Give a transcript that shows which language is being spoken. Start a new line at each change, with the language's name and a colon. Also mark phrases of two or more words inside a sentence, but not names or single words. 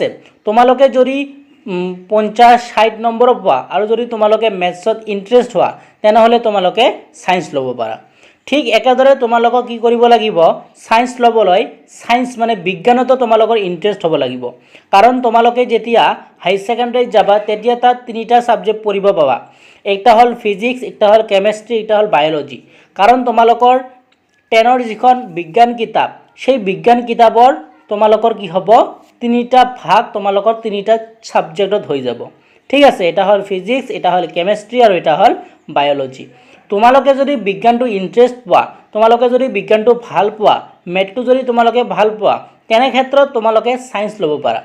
Assamese: তোমালোকে যদি 50-60 নম্বৰ পোৱা আৰু যদি তোমালোকে মেথছত ইন্টাৰেষ্ট হোৱা তেনেহলে তোমালোকে সায়েন্স ল'ব পাৰা। ঠিক একেদৰে তোমালোকক কি কৰিব লাগিব, সায়েন্স ল'বলৈ সায়েন্স মানে বিজ্ঞানতো তোমালোকৰ ইন্টাৰেষ্ট হ'ব লাগিব। কাৰণ তোমালোকে যেতিয়া
English: high secondary
Assamese: যাবা তেতিয়া তাত তিনিটা সাবজেক্ট পঢ়িব পাবা।
Bangla: একটা হল ফিজিক্স, একটা হল কেমিস্ট্রি, একটা হল বায়োলজি।
Assamese: কাৰণ তোমালোকৰ 10ৰ যিখন বিজ্ঞান কিতাপ সেই বিজ্ঞান কিতাপৰ তোমালোকৰ কি হ'ব, তিনিটা ভাগ তোমালোকৰ তিনিটা সাবজেক্টত হৈ যাব, ঠিক আছে। এটা হল ফিজিক্স, এটা হল কেমিস্ট্রি আৰু এটা হল বায়োলজি। তোমালোকে যদি বিজ্ঞানটো ইন্টাৰেষ্ট পোৱা, তোমালোকে যদি বিজ্ঞানটো ভাল পোৱা, মেথটো যদি তোমালোকে ভাল পোৱা তেনে ক্ষেত্ৰত তোমালোকে সায়েন্স ল'ব পাৰা।